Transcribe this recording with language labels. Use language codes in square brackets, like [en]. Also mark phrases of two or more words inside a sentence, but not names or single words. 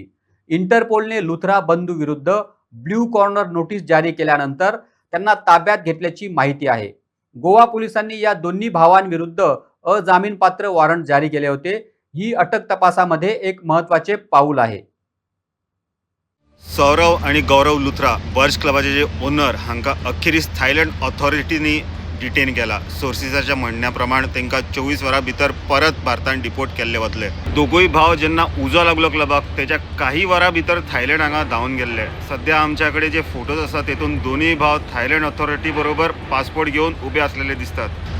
[mr] इंटरपोलने लुथरा बंधू विरुद्ध ब्ल्यू कॉर्नर नोटीस जारी केल्यानंतर त्यांना ताब्यात घेतल्याची माहिती आहे. गोवा पोलिसांनी या दोन्ही भावांविरुद्ध अजामीनपात्र वॉरंट जारी केले होते. ही अटक तपासामध्ये एक महत्त्वाचे पाऊल आहे. [kok] सौरव आणि गौरव लुथरा बर्च क्लबाचे जे ओनर हांकां अखेरीस थायलंड ऑथॉरिटीनी डिटेन केला. सोर्सिसाच्या म्हणण्याप्रमाणे तांकां 24 वरां भितर परत भारतांत डिपोर्ट केल्ले वतले. दोगूय भाव जेन्ना उजो लागलो क्लबाक तेच्या काही वरां भितर थायलंड हांगा धांवन गेल्ले. सध्या आमच्या कडेन जे फोटोज आसा तेतून दोनूय भाव थायलंड ऑथॉरिटी बरोबर पासपोर्ट घेवन उबे आसलेले दिसतात.